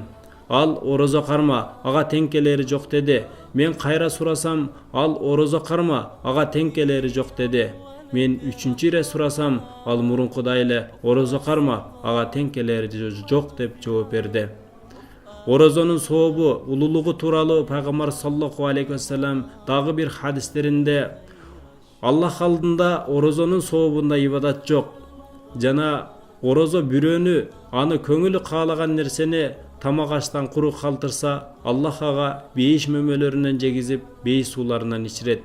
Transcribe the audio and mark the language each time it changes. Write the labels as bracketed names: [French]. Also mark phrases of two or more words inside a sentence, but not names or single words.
[Kyrgyz] Ал орозо карма, ага тең келери жок деди. Мен кайра сурасам, ал орозо карма, ага тең келери жок деди. Мен үчүнчү ире сурасам, ал мурункудай эле орозо карма, ага тең келери жок деп жооп берди." Орозонун сообу, улуулугу тууралуу пайгамбар [Arabic] صلى الله عليه وسلم [Kyrgyz] дагы бир хадистеринде: "Аллах алдында орозонун сообунда ибадат жок. Жана орозо бирөөнү аны көңүлү каалаган нерсени тамак аштан куру калтырса, Аллах ага бейиш мөмөлөрүнөн жегизип, бейиш сууларынан ичирет.